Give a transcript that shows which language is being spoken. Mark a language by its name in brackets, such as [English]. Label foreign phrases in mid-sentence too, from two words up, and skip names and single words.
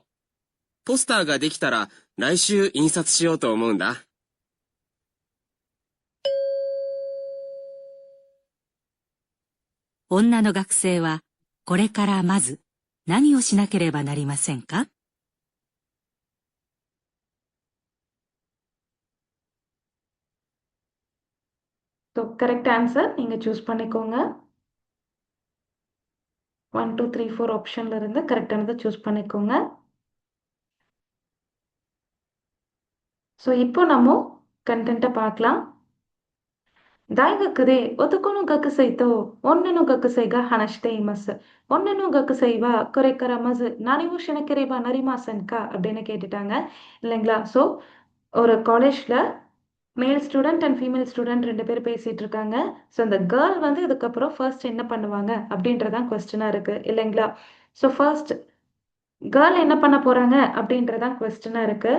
[Japanese] ポスターができたら来週印刷しようと思うんだ。女の学生はこれからまず何をしなければなりませんか？ [English] so correct answer [Tamil] நீங்கள் சூஸ் பண்ணிக்கோங்க. 1 2 3 4 ஆப்ஷனில் இருந்து கரெக்டானதை சூஸ் பண்ணிக்கோங்க. ஸோ இப்போ நம்ம கண்டென்ட்டை பார்க்கலாம். [Japanese] 大学で男の学生と女の学生が話しています。女の学生はこれからまず何をしなければなりませんか [Tamil] அப்படின்னு கேட்டுட்டாங்க இல்லைங்களா. ஸோ ஒரு காலேஜில் [English] male student and female student [Tamil] 2 பேர் பேசிகிட்டு இருக்காங்க. ஸோ அந்த கேர்ள் வந்து இதுக்கப்புறம் ஃபர்ஸ்ட் என்ன பண்ணுவாங்க அப்படின்றதான் கொஸ்டினாக இருக்குது இல்லைங்களா. [English] so first girl [Tamil] என்ன பண்ண போகிறாங்க அப்படின்றதான் கொஸ்டினாக இருக்குது.